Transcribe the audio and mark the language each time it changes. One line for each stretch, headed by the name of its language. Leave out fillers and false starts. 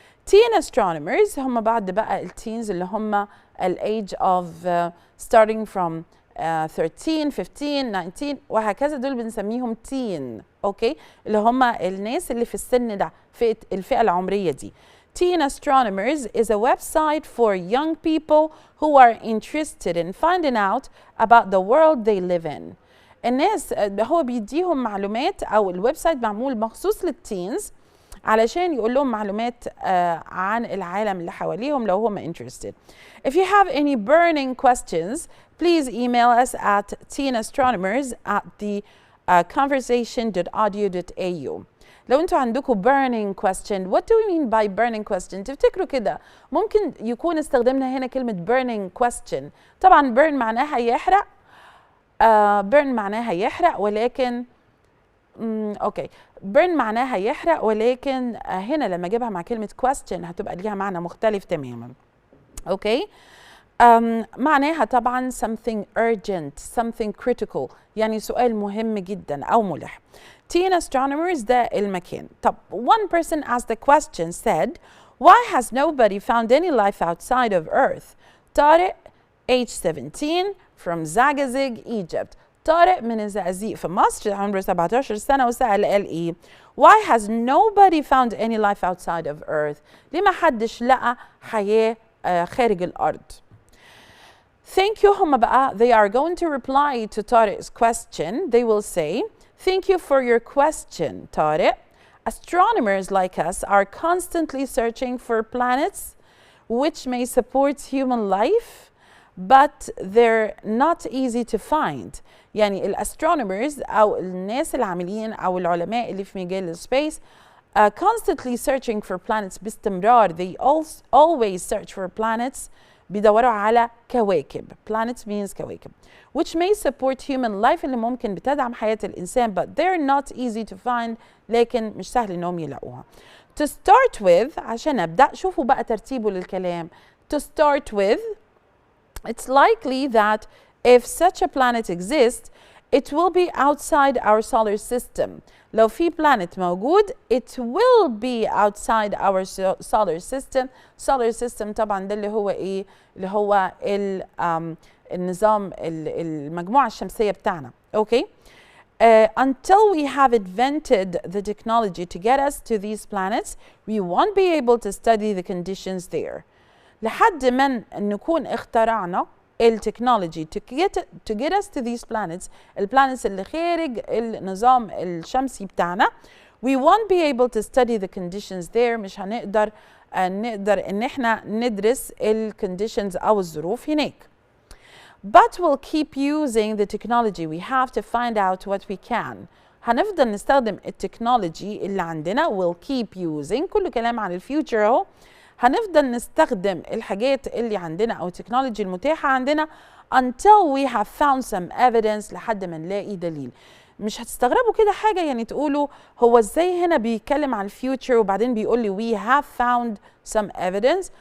Arabic: teen astronomers هم بعد بقى التينز اللي هم
English: age of starting from 13 15 19
Arabic: وهكذا، دول بنسميهم تين. اوكي. اللي هم الناس اللي في السن ده، في الفئة العمرية دي.
English: Teen Astronomers is a website for young people who are interested in finding out about the world they live in.
Arabic: الناس هو بيديهم معلومات، او الويب سايت معمول مخصوص للتينز علشان يقول لهم معلومات عن العالم اللي حواليهم لو هم interested.
English: If you have any burning questions, please email us at teenastronomers@conversation.audio.au.
Arabic: لو انتوا عندكم
English: burning question, what do we mean by burning question?
Arabic: تفتكروا كده ممكن يكون استخدمنا هنا كلمة
English: burning question.
Arabic: طبعا burn معناها يحرق، burn معناها يحرق، ولكن اوكي burn معناها يحرق، ولكن هنا لما اجيبها مع كلمة question هتبقى ليها معنى مختلف تماما. اوكي. معناها طبعا
English: something urgent, something critical،
Arabic: يعني سؤال مهم جدا أو ملح.
English: Teen astronomers
Arabic: ده المكان. طب
English: one person asked the question said, why has nobody found any life outside of Earth? Tariq age 17 from Zagazig, Egypt.
Arabic: طارق من الزقازيق في مصر، عمره 17 سنة، وسأل قال إيه؟
English: Why has nobody found any life outside of Earth؟
Arabic: ليه ما حدش لقى حياة خارج الأرض؟
English: Thank you
Arabic: هم بقى
English: they are going to reply to Tariq's question. They will say, thank you for your question, Tariq. Astronomers like us are constantly searching for planets which may support human life. but they're not easy to find.
Arabic: يعني الاسtronomers أو الناس العاملين أو العلماء اللي في مجال السبيس
English: constantly searching for planets
Arabic: باستمرار.
English: They always search for planets.
Arabic: بيدوروا على كواكب.
English: Planets means كواكب. Which may support human life
Arabic: اللي ممكن بتدعم حياة الإنسان,
English: but they're not easy to find.
Arabic: لكن مش سهل إنهم يلاقوها.
English: To start with,
Arabic: عشان أبدأ شوفوا بقى ترتيبه للكلام.
English: To start with, it's likely that if such a planet exists, it will be outside our solar system.
Arabic: لو في planet موجود,
English: it will be outside our solar system.
Arabic: Solar system طبعا ده اللي هو ايه؟ اللي هو النظام المجموعة الشمسية بتاعنا.
English: Okay? Until we have invented the technology to get us to these planets, we won't be able to study the conditions there.
Arabic: لحد ما نكون اخترعنا التكنولوجي
English: to get us to these planets,
Arabic: البلانتس اللي خارج النظام الشمسي بتاعنا,
English: we won't be able to study the conditions there.
Arabic: مش هنقدر ان احنا ندرس الكونديشنز او الظروف هناك.
English: But we'll keep using the technology we have to find out what we can.
Arabic: هنفضل نستخدم التكنولوجي اللي عندنا.
English: We'll keep using,
Arabic: كل كلام عن الفيوتشر اهو. هنفضل نستخدم الحاجات اللي عندنا أو التكنولوجي المتاحة عندنا
English: until we have found some evidence,
Arabic: لحد ما نلاقي دليل. مش هتستغربوا كده حاجة يعني تقولوا هو ازاي هنا بيتكلم عن الفيوتشر وبعدين بيقول لي
English: we have found some evidence.